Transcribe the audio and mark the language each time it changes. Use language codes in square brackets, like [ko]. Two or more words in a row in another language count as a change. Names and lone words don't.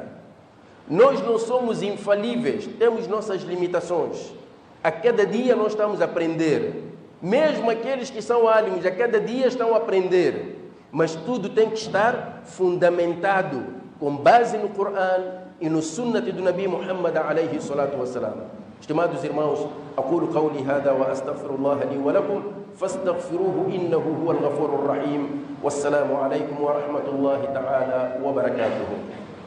[pt] Nós não somos infalíveis, temos nossas limitações. A cada dia nós estamos a aprender. Mesmo aqueles que são álimos, a cada dia estão a aprender. Mas tudo tem que estar fundamentado com base no Corão e no Sunnah do Nabi Muhammad [ar] عليه الصلاة والسلام. [pt] Estimados irmãos, aquilo [ar] قولي هذا وأستغفر الله لي ولكم فاستغفروه إنه هو الغفور الرحيم والسلام عليكم ورحمة الله تعالى وبركاته.